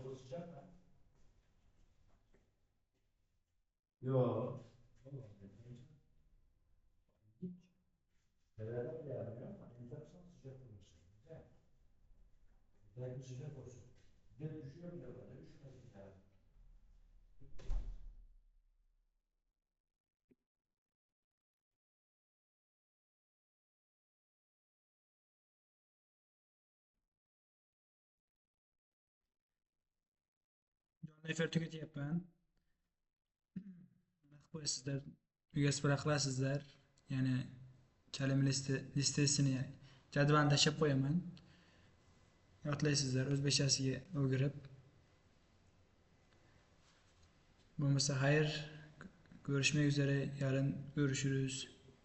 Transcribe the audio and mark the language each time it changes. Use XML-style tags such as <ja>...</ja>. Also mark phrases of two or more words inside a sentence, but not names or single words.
<tr>Yok. Beraber de yapmıyor ama enteresan sıcak olmuş. Güzel. Güzel bir sıcak olsun. Bir de düşüyor ya da düşmesin yani.</tr> <uz>Jonli efir tugatyapman. Nima qilib qo'yasizlar? Uyga sipara qilasizlar. Ya'ni</uz> <tr>kalima listesini</tr> <uz>jadvalni tashlab qo'yaman. Yodlaysizlar o'zbekchasiga o'girib. Bo'lmasa xayr,</uz> <tr>ko'rishmak üzere, yarın görüşürüz.</tr>